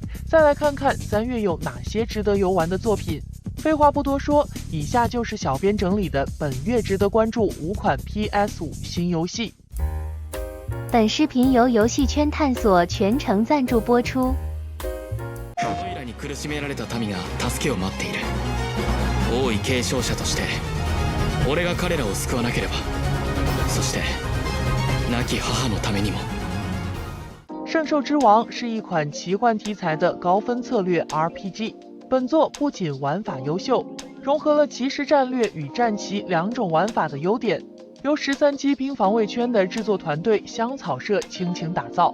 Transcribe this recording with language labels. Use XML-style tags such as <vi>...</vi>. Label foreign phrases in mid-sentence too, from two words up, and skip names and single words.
<zh>再来看看3月有哪些值得游玩的作品。废话不多说，以下就是小编整理的本月值得关注5款 PS5 新游戏。本视频由游戏圈探索全程赞助播出。</zh> <ja>苦しめられた民が助けを待っている。王位継承者として俺が彼らを救わなければ、そして亡き母のためにも。</ja> <zh>圣兽之王是一款奇幻题材的高分策略 RPG。本作不仅玩法优秀，融合了即时战略与战棋2种玩法的优点，由13机兵防卫圈的制作团队香草社倾情打造。</zh>